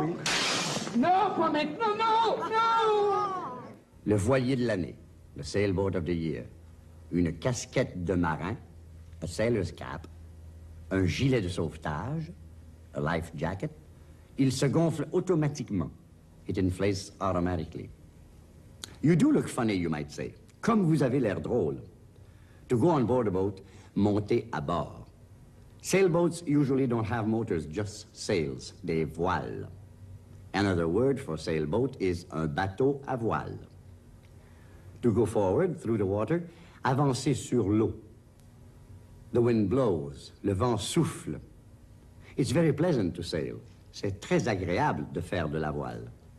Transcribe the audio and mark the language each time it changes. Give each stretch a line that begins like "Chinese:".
French: Oui. Non, pas maintenant, non! Non! Le voilier de l'année, le
English: sailboat of the year.
French: Une casquette de marin,
English: a sailor's cap,
French: un gilet de sauvetage,
English: a life jacket.
French: Il se gonfle automatiquement.
English: It inflates automatically. You do look funny, you might say.
French: Comme vous avez l'air drôle.
English: To go on board a boat,
French: montez à bord.
English: Sailboats usually don't have motors, just sails, des voiles. Another word for sailboat is
French: un bateau à voile.
English: To go forward through the water,
French: avancer sur l'eau.
English: The wind blows,
French: le vent souffle.
English: It's very pleasant to sail.
French: C'est très agréable de faire de la voile.